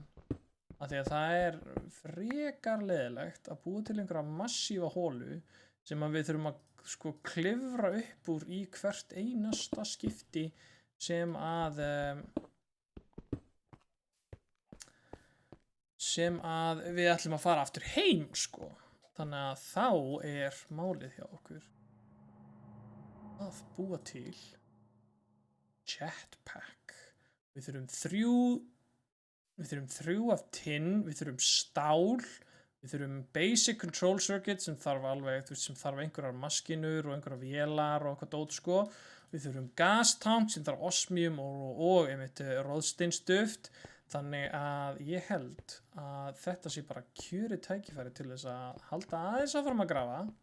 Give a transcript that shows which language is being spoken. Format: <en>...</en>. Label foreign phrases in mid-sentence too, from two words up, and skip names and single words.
<is>Af því að það er frekar leiðilegt að búa til einhverja massífa hólu sem að við þurfum að sko klifra upp úr í hvert einasta skipti sem að við ætlum að fara aftur heim sko. Þannig að þá er málið hjá okkur að búa til jetpack. Við þurfum þrjú af tinn, við þurfum stál, við þurfum</is> <en>basic control circuit</en> <is>sem þarf alveg, þú veist, sem þarf einhverjar maskinur og einhverjar vélar og eitthvað dót sko. Við þurfum gastank sem þarf osmium og einmitt róðsteinsduft. Þannig að ég held að þetta sé bara kjörið tækifæri til þess að halda aðeins áfram að grafa.</is>